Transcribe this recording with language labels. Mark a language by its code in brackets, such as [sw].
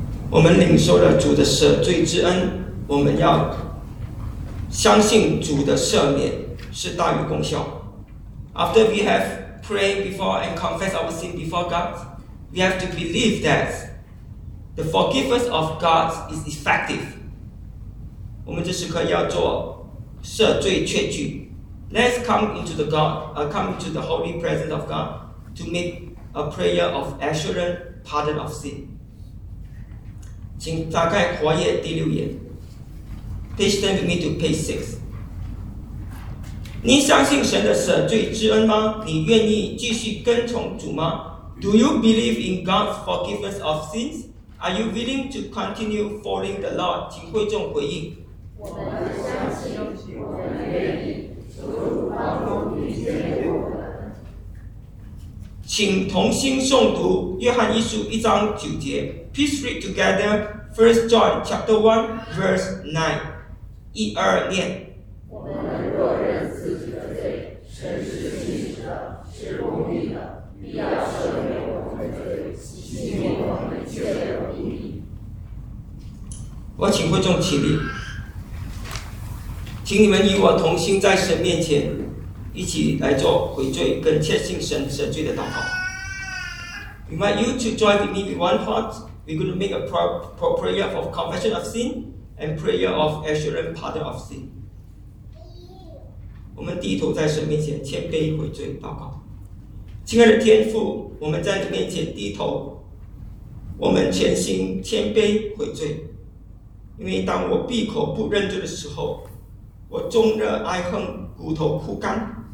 [zh] 我们领受了主的赦罪之恩，我们要相信主的赦免是大于功效。 [en] After we have prayed before and confessed our sin before God, we have to believe that the forgiveness of God is effective. [zh] 我们这时刻要做赦罪确据。 [en] Let's come into the God, come into the holy presence of God to make a prayer of assurance, pardon of sin. [zh] 请打开活页第六页 [en] Page 10 with me to page 6。 [zh] 你相信神的赦罪之恩吗？你愿意继续跟从主吗？ [en] Do you believe in God's forgiveness of sins? Are you willing to continue following the Lord? [zh] 请会众回应。我们相信，我们愿意，主帮助一切我们。请同心诵读约翰一书一章九节。 [en] Please read together 1 John chapter 1, verse 9. [zh] 一二念。我们若认自己的罪，神是信实的，是公义的，必要赦免我们的罪，洗净我们一切的不义。我请会众起立，请你们与我同心在神面前一起来做悔罪跟切信神赦罪的祷告。 [en] We invite you to join with me with one heart. We're going to make a prayer of confession of sin and prayer of assurance pardon of sin. [zh] 我们低头在神面前谦卑悔罪祷告。亲爱的天父，我们在你面前低头，我们全心谦卑悔罪。因为当我闭口不认罪的时候，我终日哀恨，骨头枯干。